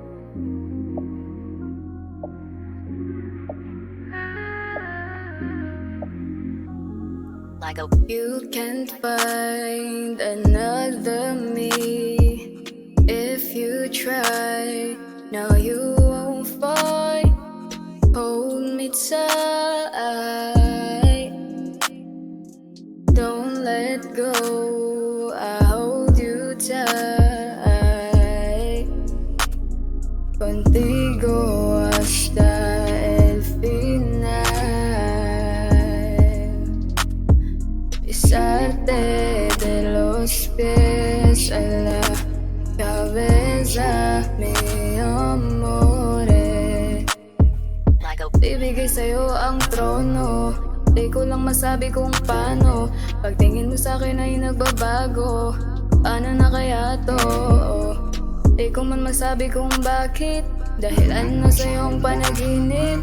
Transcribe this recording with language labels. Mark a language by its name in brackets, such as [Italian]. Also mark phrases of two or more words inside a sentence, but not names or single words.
[English] You can't find another me if you try. No, you won't find. Hold me tight. Don't let go. I hold you tight. [Spanish] Contigo hasta el final. Pisarte de los pies a la cabeza, mi amore. [Filipino] Bibigay sa'yo ang trono, di ko lang masabi kung paano. Pagtingin mo sa'kin ay nagbabago, paano na kaya to? Di ko man masabi kung bakit, dahilan na sa'yong panaginip.